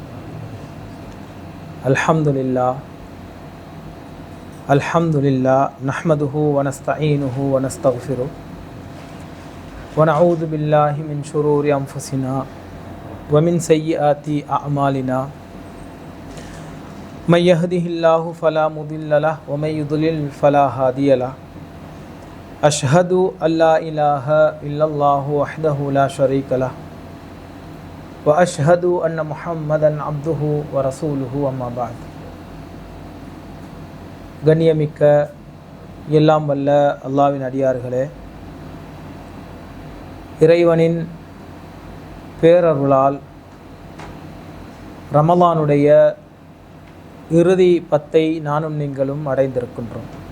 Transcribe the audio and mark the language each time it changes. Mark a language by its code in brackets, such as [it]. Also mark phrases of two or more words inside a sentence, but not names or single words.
[ar] الحمد لله نحمده ونستعينه ونستغفره ونعوذ بالله من شرور أنفسنا ومن سيئات أعمالنا من يهده الله فلا مضل له ومن يضلل فلا هادي له. أشهد أن لا إله إلا الله وحده لا شريك له وأشهد أن محمدا عبده ورسوله أما بعد. [ta] கண்ணியமிக்க எல்லாம் வல்ல அல்லாஹ்வின் அடியார்களே, இறைவனின் பேரருளால் ரமலானுடைய இறுதி 10 நானும் நீங்களும் அடைந்திருக்கின்றோம்.